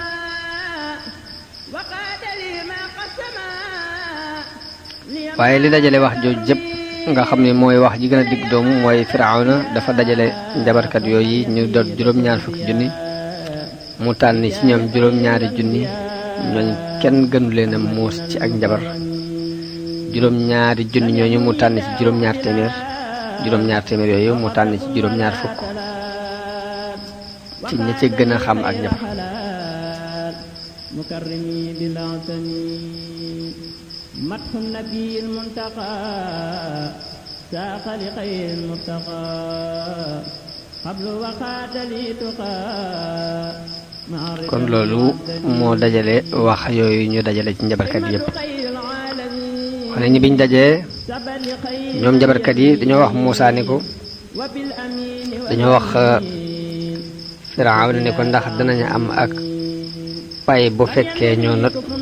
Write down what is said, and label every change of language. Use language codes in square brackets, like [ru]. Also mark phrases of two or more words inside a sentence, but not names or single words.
[wo] waaye li dajale wax jooju jëpp nga xam ne mooy wax ji gën a digg doomu mooy Firawna dafa dajale njabarkat yooyu ñu doon juróom-ñaar fukki junni mu tànn ci ñoom juróom-ñaari junni ñooñu kenn gënu leen a muus ci ak njabar juróom-ñaari junni ñooñu mu tànn ci juróom-ñaar téeméer yooyu mu tànn ci juróom-ñaar fukk ci ña ci gën a xam ak njabar [ar] مدح النبي المنتقى ساق لخير المرتقى قبل وقات لي تقى [wo] kon loolu moo dajale wax yooyu ñu dajale ci njabarkat yëpp wax nañu biñ dajee ñoom njabarkat yi dañoo wax Muusaa ni ko dañoo wax Firawna ni ko ndax danañu am ak pay bu fekkee ñoo not